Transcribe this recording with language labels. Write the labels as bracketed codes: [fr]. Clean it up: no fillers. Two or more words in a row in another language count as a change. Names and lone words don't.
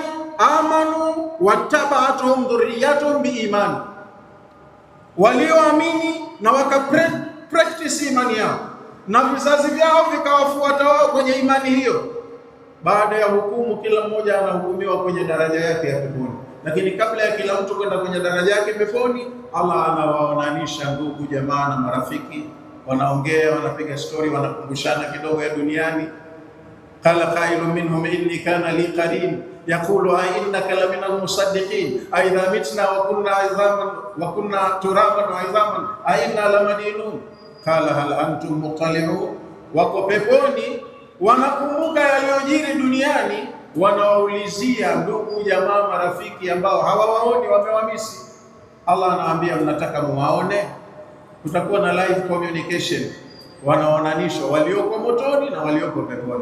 [ar] آمنوا واتبعتهم ذريتهم بإيمان, [sw] walioamini na practice imani yao na vizazi vyao vikawafuata wao kwenye imani hiyo. Baada ya hukumu, kila mmoja anahukumiwa kwenye daraja yake ya peponi. Lakini kabla ya kila mtu kwenda kwenye daraja yake peponi, Allah anawaonanisha ndugu, jamaa na marafiki, wanaongea, wanapiga story, wanakumbushana kidogo ya duniani. [ar] قال قائل منهم إني كان لي قرين يقول أإنك لمن المصدقين أإذا متنا وكنا عظاما وكنا ترابا وعظاما أإنا لمدينون قال هل أنتم مطلعون. [sw] Wako peponi, wanakumbuka yaliyojiri duniani, wanawaulizia ndugu, jamaa, marafiki ambao hawawaoni, wamewamisi. Allah anawaambia, mnataka muwaone? Kutakuwa na [en] live communication, [sw] wanaonanishwa walioko motoni na walioko peponi.